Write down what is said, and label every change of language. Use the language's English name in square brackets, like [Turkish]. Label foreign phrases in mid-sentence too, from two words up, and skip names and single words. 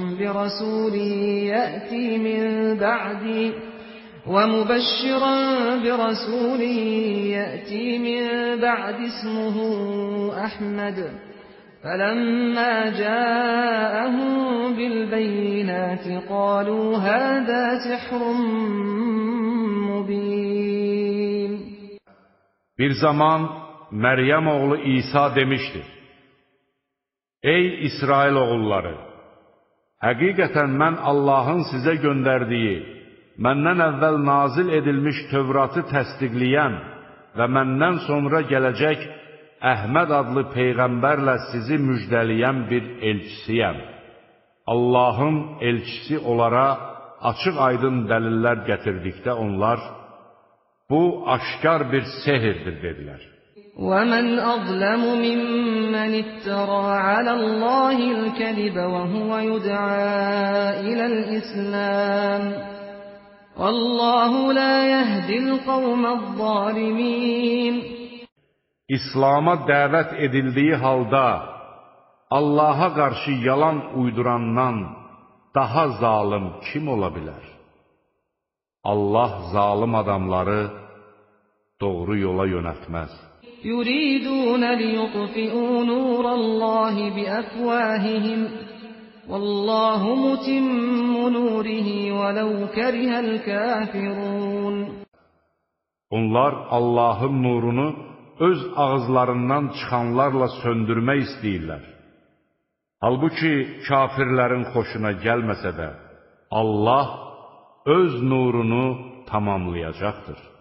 [Arabic] برسول يأتي من بعد اسمه أحمد فلما جاءهم بالبينات قالوا هذا سحر مبين. [Azerbaijani] Bir zaman Məryəm oğlu İsa demişdir: Ey İsrail oğulları! Həqiqətən mən Allahın sizə göndərdiyi, məndən əvvəl nazil edilmiş Tövratı təsdiqləyən və məndən sonra gələcək Əhməd adlı Peyğəmbərlə sizi müjdələyən bir elçisiyəm. Allahın elçisi onlara açıq-aydın dəlillər gətirdikdə onlar, bu aşkar bir sehirdir, dedilər. [Arabic] وَمَنْ أَظْلَمُ مِمَّنِ افْتَرَى عَلَى اللَّهِ الْكَذِبَ وَهُوَ يُدْعَى إِلَى الْإِسْلَامِ وَاللَّهُ لَا يَهْدِي الْقَوْمَ الظَّالِمِينَ. [Azerbaijani] İslam'a dəvət edildiyi halda Allaha qarşı yalan uydurandan daha zalim kim ola bilər? Allah zalim adamları doğru yola yönəltməz. [Arabic] يُرِيدُونَ لِيُطْفِئُوا نُورَ اللَّهِ بِأَفْوَاهِهِمْ وَاللَّهُ مُتِمُّ نُورِهِ وَلَوْ كَرِهَ الْكَافِرُونَ. [Azerbaijani] Onlar Allahın nurunu öz ağızlarından çıxanlarla söndürmək istəyirlər. Halbuki kafirlərin xoşuna gəlməsə də, Allah öz nurunu tamamlayacaqdır.